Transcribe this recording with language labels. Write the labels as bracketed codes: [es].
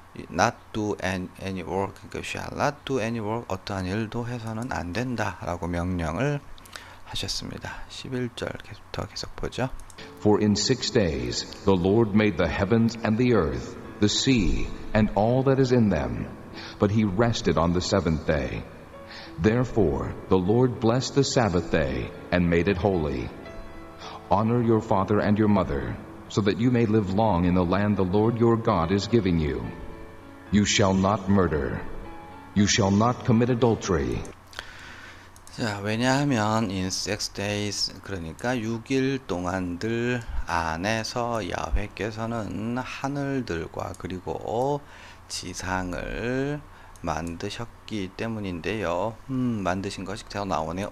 [en] not do any work, [ko] 그러니까 [en] shall not do any work, [ko] 어떠한 일도 해서는 안 된다 라고 명령을 하셨습니다. 11절부터 계속 보죠. [en] For in 6 days the Lord made the heavens and the earth, the sea, and all that is in them, but he rested on the seventh day. Therefore the Lord blessed the Sabbath day and made it holy. Honor your father and your mother, so that you may live long in the land the Lord your God is giving you. You shall not murder. You shall not commit adultery. [ko] 자, 왜냐하면 [en] in 6 days, [ko] 그러니까 6일 동안들 안에서 야훼께서는 하늘들과 그리고 지상을 만드셨기 때문인데요. 만드신 것이 더 나오네.